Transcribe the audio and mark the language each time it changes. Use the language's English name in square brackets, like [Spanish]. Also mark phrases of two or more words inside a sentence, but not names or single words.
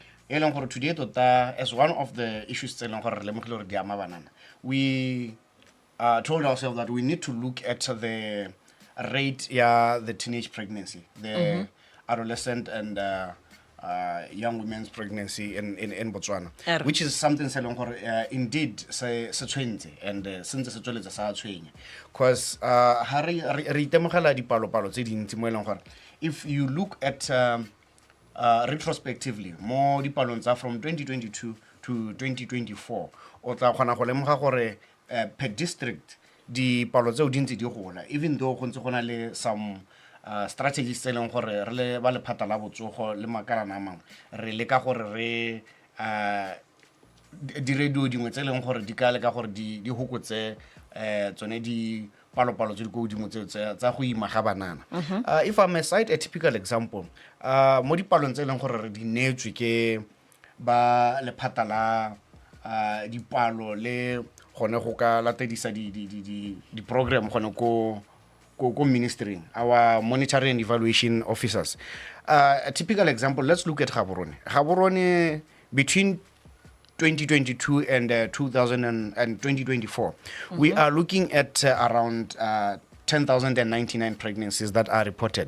[English] Today, as one of the issues, we told ourselves that we need to look at the rate, the teenage pregnancy, the adolescent and young women's pregnancy in Botswana, Er. which is something [Tswana] se leng gore indeed se tshwentse and sentse se tsweletse sa tshwenye, because ha re itemogela dipalopalo tse dintsi mo e leng gore [English] if you look at retrospectively [Tswana] mo dipalong tsa from 2022 to 2024 o tla kgona go lemoga gore [English] per district [Tswana] dipalo tseo di ntse di gola, [English] even though [Tswana] go ntse go na le [English] some strategies [Tswana] tse leng gore re le ba lephata la botsogo le makalana a mangwe re leka gore re di-radio dingwe tse leng gore di ka leka gore di hokotse tsone di palopalo tse di ko godimo tseo tsa go ima ga banana. [English] If I may cite a typical example, [Tswana] mo dipalong tse leng gore re di neetswe ke ba lephata la dipalo le gone go ka latedisa di program gone ko [English] ministry, our monitoring and evaluation officers. A typical example, let's look at Gaborone between 2022 and 2024. We are looking at around 10,099 pregnancies that are reported.